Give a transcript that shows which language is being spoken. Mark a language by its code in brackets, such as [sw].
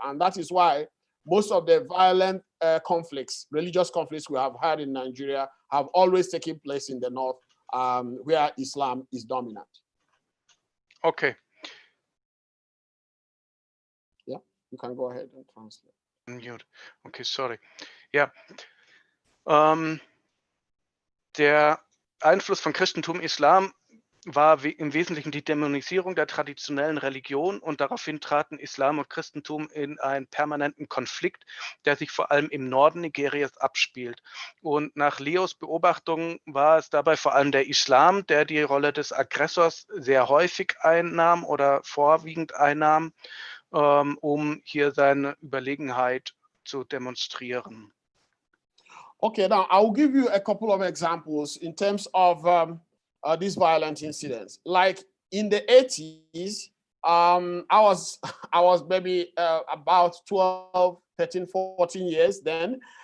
[en] And that is why most of the violent conflicts, religious conflicts we have had in Nigeria have always taken place in the north, where Islam is dominant. Okay. Yeah, you can go ahead and translate. Mute. Okay, sorry. [de] Ja. Der Einfluss von Christentum, Islam war im Wesentlichen die Dämonisierung der traditionellen Religion und daraufhin traten Islam und Christentum in einen permanenten Konflikt, der sich vor allem im Norden Nigerias abspielt. Und nach Leos Beobachtungen war es dabei vor allem der Islam, der die Rolle des Aggressors sehr häufig einnahm oder vorwiegend einnahm, um hier seine Überlegenheit zu demonstrieren. [en] Okay, now I'll give you a couple of examples in terms of these violent incidents. Like in the 80s, I was maybe about 12, 13, 14 years then.